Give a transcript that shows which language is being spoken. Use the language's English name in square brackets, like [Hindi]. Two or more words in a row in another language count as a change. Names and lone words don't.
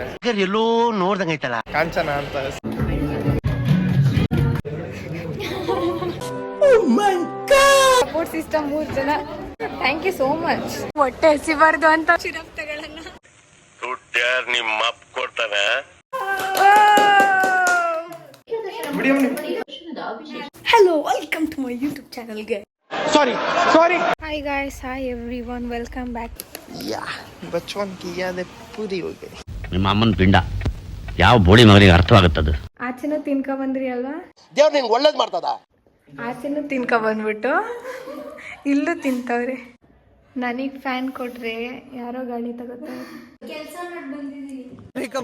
[Kannada] ಎಲ್ಲೋ ನೋಡ್ದಂಗ ಐತಲ್ಲ ಕಾಂಚನ ಅಂತ. [English] support system [Kannada] 3 ಜನ. [English] thank you so much. [Kannada] ಹೊಟ್ಟೆ ಹಸಿಬಾರ್ದು ಅಂತ ಸಿರಪ್ ತಗೊಳ್ಳೋಣ. ನಿಮ್ಮ ಅಪ್ಪ ಕೊಡ್ತಾನೆ. [English] Hello, welcome to my YouTube channel, guys. Sorry. Hi guys, hi everyone, welcome back. Yeah, [Hindi] बचपन की यादें पूरी हो गई. [Kannada] ನಿಮ್ಮ ಅಮ್ಮನ ಪಿಂಡ ಯಾವ ಬೋಡಿ ಮಗನಿಗೆ ಅರ್ಥವಾಗುತ್ತದು. ಆಚೆನೂ ತಿನ್ಕ ಬಂದ್ರಿ ಅಲ್ವಾ? ದೇವ್ರು ನಿನ್ಗೆ ಒಳ್ಳೇದ್ ಮಾಡ್ತದ. ಆಚೆನೂ ತಿನ್ಕ ಬಂದ್ಬಿಟ್ಟು ಇಲ್ಲೂ ತಿಂತವ್ರೆ. ನನಗೆ ಫ್ಯಾನ್ ಕೊಟ್ರೆ ಯಾರೋ ಗಾಡಿ ತಗೋತಾರೆ.